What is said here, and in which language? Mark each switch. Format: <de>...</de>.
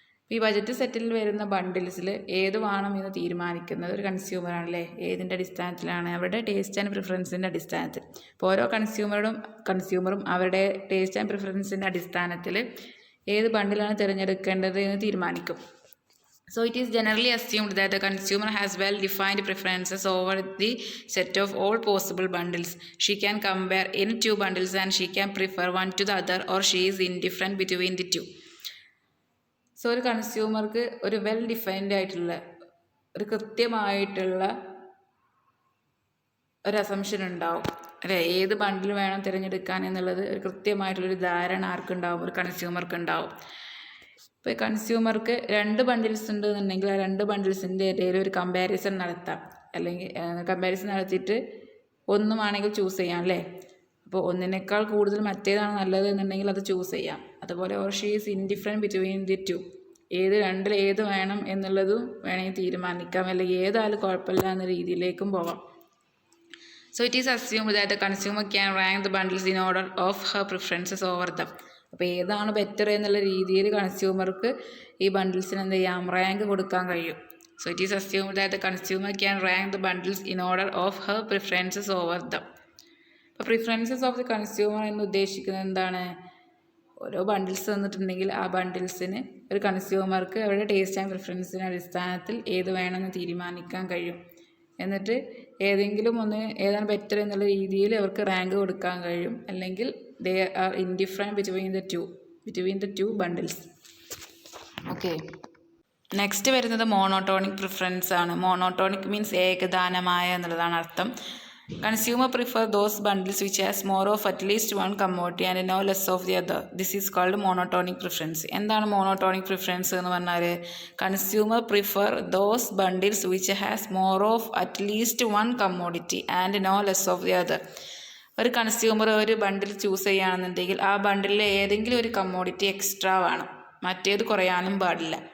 <ml>ഈ ബജറ്റ് സെറ്റിൽ വരുന്ന ബണ്ടിൽസിൽ ഏത് വേണം എന്ന് തീരുമാനിക്കുന്നത് ഒരു കൺസ്യൂമറാണല്ലേ. ഏതിൻ്റെ അടിസ്ഥാനത്തിലാണ്? അവരുടെ ടേസ്റ്റ് ആൻഡ് പ്രിഫറൻസിൻ്റെ അടിസ്ഥാനത്തിൽ. അപ്പോൾ ഓരോ കൺസ്യൂമറും അവരുടെ ടേസ്റ്റ് ആൻഡ് പ്രിഫറൻസിൻ്റെ അടിസ്ഥാനത്തിൽ ഏത് ബണ്ടിലാണ് തിരഞ്ഞെടുക്കേണ്ടത് എന്ന് തീരുമാനിക്കും.</ml> <en>So it is generally assumed that the consumer has well-defined preferences over the set of all possible bundles. She can compare any two bundles and she can prefer one to the other, or she is indifferent between the two.</en> <ml>So ഒരു കൺസ്യൂമർക്ക് ഒരു well defined ആയിട്ടുള്ള ഒരു കൃത്യമായിട്ടുള്ള ഒരു assumption ഉണ്ടാവും അല്ലേ, ഏത് ബണ്ടിൽ വേണം തിരഞ്ഞെടുക്കാൻ എന്നുള്ളത് ഒരു കൃത്യമായിട്ടുള്ളൊരു ധാരണ ആർക്കുണ്ടാവും, ഒരു കൺസ്യൂമർക്ക് ഉണ്ടാവും. ഇപ്പോൾ കൺസ്യൂമർക്ക് 2 ബണ്ടിൽസ് ഉണ്ട് എന്നുണ്ടെങ്കിൽ ആ 2 ബണ്ടിൽസിൻ്റെ ഇടയിൽ ഒരു കമ്പാരിസൺ നടത്താം, അല്ലെങ്കിൽ കമ്പാരിസൺ നടത്തിയിട്ട് ഒന്നുമാണെങ്കിൽ ചൂസ് ചെയ്യാം അല്ലേ. അപ്പോൾ ഒന്നിനേക്കാൾ കൂടുതൽ മറ്റേതാണ് നല്ലത് എന്നുണ്ടെങ്കിൽ അത് ചൂസ് ചെയ്യാം. അതുപോലെ</ml> <en>or she is indifferent between the two,</en> <ml>രണ്ടിൽ ഏത് വേണം എന്നുള്ളതും വേണമെങ്കിൽ തീരുമാനിക്കാം, അല്ലെങ്കിൽ ഏതായാലും കുഴപ്പമില്ല എന്ന രീതിയിലേക്കും പോവാം.</ml> <en>So it is assumed that the consumer can rank the bundles in order of her preferences over them.</en> <ml>അപ്പോൾ ഏതാണ് ബെറ്റർ എന്നുള്ള രീതിയിൽ കൺസ്യൂമർക്ക് ഈ ബണ്ടിൽസിന് എന്ത് ചെയ്യാം, റാങ്ക് കൊടുക്കാൻ കഴിയും.</ml> <en>So it is assumed that the consumer can rank the bundles in order of her preferences over them.</en> <ml>അപ്പോൾ</ml> <en>preferences of the consumer</en> <ml>എന്ന് ഉദ്ദേശിക്കുന്നത് എന്താണ്, ഓരോ ബണ്ടിൽസ് തന്നിട്ടുണ്ടെങ്കിൽ ആ ബണ്ടിൽസിന് ഒരു കൺസ്യൂമർക്ക് അവരുടെ ടേസ്റ്റ് ആൻഡ് പ്രിഫറൻസിൻ്റെ അടിസ്ഥാനത്തിൽ ഏത് വേണമെന്ന് തീരുമാനിക്കാൻ കഴിയും. എന്നിട്ട് ഏതെങ്കിലും ഒന്ന് ഏതാണ് ബെറ്റർ എന്നുള്ള രീതിയിൽ അവർക്ക് റാങ്ക് കൊടുക്കാൻ കഴിയും, അല്ലെങ്കിൽ</ml> <en>They are indifferent between the two bundles.</en> <ml>Okay, next വരുന്നത് മോണോട്ടോണിക് പ്രിഫറൻസ് ആണ്. മോണോട്ടോണിക് മീൻസ് ഏകദാനമായ എന്നുള്ളതാണ് അർത്ഥം.</ml> <en>Consumer prefer those bundles which has more of at least one commodity and no less of the other. This is called monotonic preference.</en> <ml>എന്താണ്</ml> <en>monotonic preference</en> <ml>എന്ന് പറഞ്ഞാൽ,</ml> <en>Consumer prefer those bundles which has more of at least one commodity and no less of the other.</en> <ml>ഒരു consumer ഒരു ബണ്ടിൽ choose ചെയ്യുകയാണെന്നുണ്ടെങ്കിൽ ആ ബണ്ടിലിൽ ഏതെങ്കിലും ഒരു commodity extra വേണം, മറ്റേത് കുറയാനും പാടില്ല.</ml>